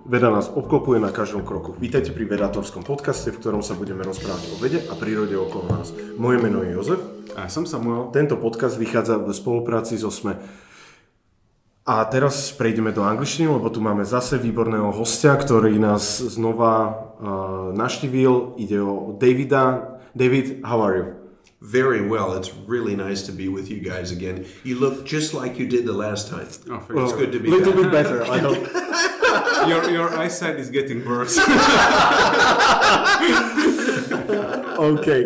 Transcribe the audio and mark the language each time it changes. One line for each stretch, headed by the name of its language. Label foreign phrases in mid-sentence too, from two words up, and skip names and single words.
Slovak: Veda nás obklopuje na každom kroku. Vítajte pri Vedátorskom podcaste, v ktorom sa budeme rozprávať o vede a prírode okolo nás. Moje meno je Jozef. A ja som Samuel. Tento podcast vychádza v spolupráci so SME. A teraz prejdeme do angličtiny, lebo tu máme zase výborného hostia, ktorý nás znova navštívil. Ide o Davida.
English: David, how are you? Very well. It's really nice to be with you guys again. You look just like you did the last time. Oh, it's good to be back. A little bit better, I hope. Your eyesight is getting worse. Okay.